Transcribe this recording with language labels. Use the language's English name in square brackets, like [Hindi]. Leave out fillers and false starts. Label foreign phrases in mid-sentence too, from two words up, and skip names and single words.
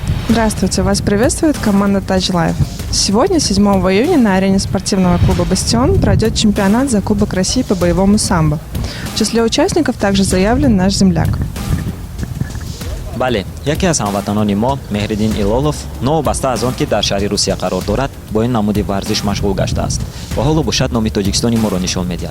[Russian] Здравствуйте, вас приветствует команда Touch Life. Сегодня, 7 июня, на арене спортивного клуба «Бастион» пройдет чемпионат за Кубок России по боевому самбо. В числе участников также заявлен наш земляк. [Tajik] бале, яке аз ҳамватанони мо Меҳриддин Илолов новобаста аз он ки дар шаҳри Русия қарор дорад бо ин намуди варзиш машғул гаштааст ва ҳоло бошад номи Тоҷикистони моро нишон медиҳад.